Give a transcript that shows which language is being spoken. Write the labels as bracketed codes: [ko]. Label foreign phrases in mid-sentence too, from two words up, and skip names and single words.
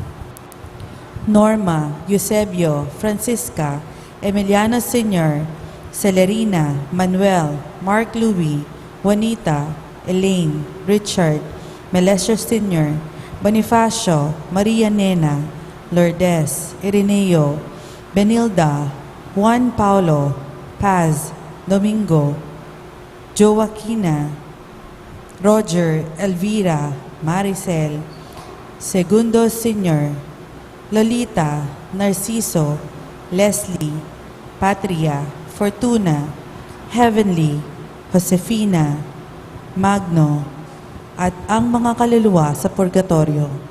[tl] Norma, Eusebio, Francisca, Emiliano Sr., Celerina, Manuel, Mark Louis, Juanita, Elaine, Richard, Melesio Sr., Bonifacio, Maria Nena, Lourdes, Ireneo, Benilda, Juan Paulo, Paz, Domingo, Joaquina, Roger, Elvira, Maricel, Segundo Sr., Lolita, Narciso, Leslie, Patria, Fortuna, Heavenly, Josefina, Magno, at ang mga kaluluwa sa purgatorio.